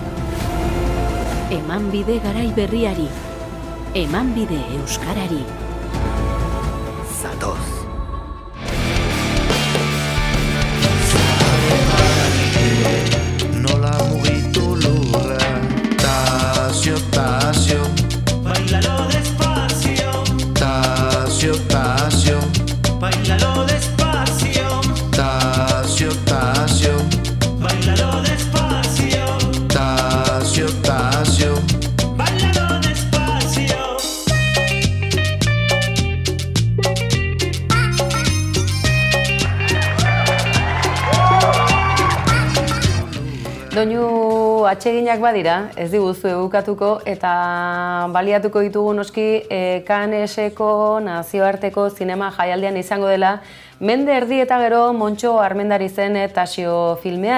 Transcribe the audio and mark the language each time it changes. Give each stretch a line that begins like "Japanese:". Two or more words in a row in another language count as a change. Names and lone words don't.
Basque: Eman bide garai berriari, eman bide euskarari. Zatoz. Nola mugitu lurra,
Spanish: Tasio, Tasio, bailalo despacio, Tasio, Tasio, bailalo despacio, Tasio, Tasio, bailalo despacio, Tasio, Tasio, bailalo despacio.
Basque: Doinu atseginak badira, ez diguzu edukatuko eta baliatuko ditugu noski Canneseko nazioarteko zinema jaialdian izango dela mende erdi eta gero Montxo Armendarizen Tasio filmea.